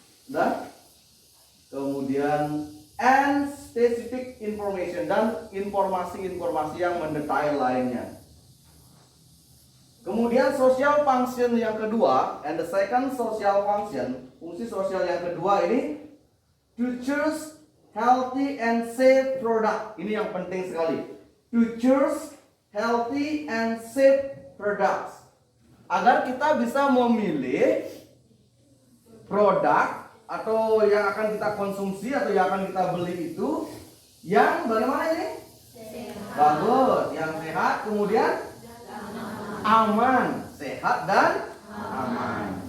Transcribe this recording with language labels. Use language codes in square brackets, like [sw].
[id] Nah, kemudian [en] and specific information, [id] dan informasi-informasi yang mendetail lainnya. Kemudian social function yang kedua, [en] and the second social function, [id] fungsi sosial yang kedua ini [en] to choose healthy and safe product. [id] Ini yang penting sekali. [en] To choose healthy and safe products. [id] Agar kita bisa memilih produk atau yang akan kita konsumsi atau yang akan kita beli itu yang bagaimana ini? Sehat. Bagus, yang sehat, kemudian aman, sehat dan aman.